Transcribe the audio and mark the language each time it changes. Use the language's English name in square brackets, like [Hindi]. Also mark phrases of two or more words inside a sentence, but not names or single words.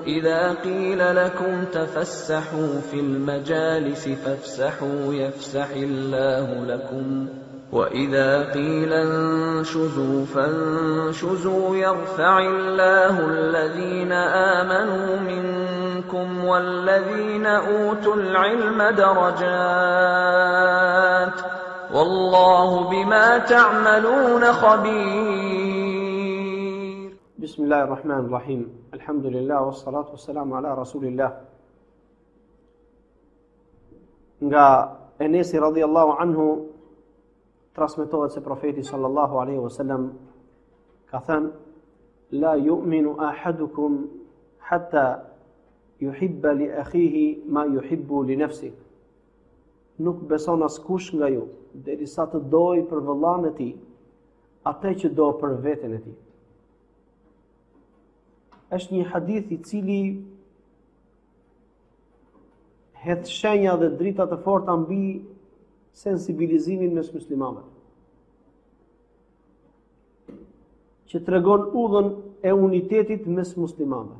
[Arabic] إذا قيل لكم تفسحوا في المجالس فافسحوا يفسح الله لكم وإذا قيل انشزوا فانشزوا يرفع الله الذين آمنوا منكم والذين أوتوا العلم درجات والله بما تعملون خبير. بسم الله الرحمن الرحيم. الحمد لله والصلاة والسلام على رسول الله. [Albanian] Nga Enesi [Arabic] رضي الله عنه [Albanian] transmetohet se profeti [Arabic] صلى الله عليه وسلم [Albanian] ka thënë: [Arabic] لا يؤمن أحدكم حتى يحب لأخيه ما يحب لنفسه. [Albanian] Nuk beson askush nga ju derisa të dojë për vëllain e tij atë që do për veten e tij. Është një hadith i cili hedh shenja dhe drita të forta mbi sensibilizimin mes muslimanëve, që tregon udhën e unitetit mes muslimanëve.